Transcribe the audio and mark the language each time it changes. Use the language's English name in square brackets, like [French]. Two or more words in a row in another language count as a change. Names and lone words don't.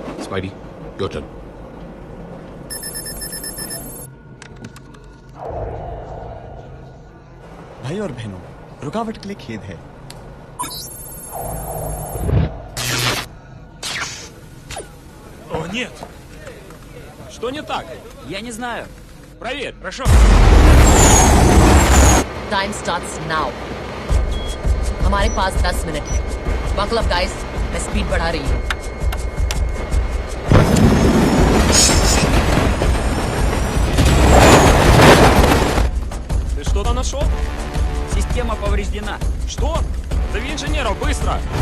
[English] Spidey, your turn. [Hindi] भाई और बहनों, रुकावट के लिए खेद है। [Russian] О, нет! Что не так? Я не знаю. Проверь, хорошо. [English] time starts now. [Hindi] हमारे पास 10 मिनट है। [English] buckle up guys, [Hindi] मैं स्पीड बढ़ा रही हूँ। [Russian] Ты что-то нашел? Система повреждена. Что? Зови инженеров, быстро!